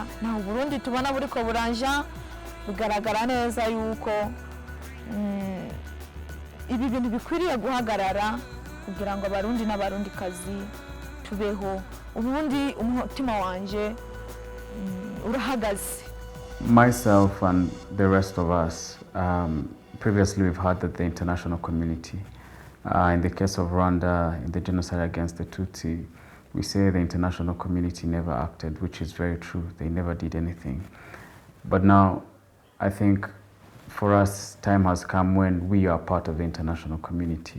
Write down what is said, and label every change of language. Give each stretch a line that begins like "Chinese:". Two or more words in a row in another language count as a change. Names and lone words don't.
Rundi: Naho Burundi tubona buriko buranja, bigaragara neza yuko ibi bintu bikwiriye guhagarara kugira ngo abarundi n'abarundi kazi tubeho. Ubundi umutima wanje urahagaze.
English: Myself and the rest of us, previously we've heard that the international community, in the case of Rwanda, in the genocide against the Tutsi, we say the international community never acted, which is very true. They never did anything. But now, I think for us, time has come when we are part of the international community.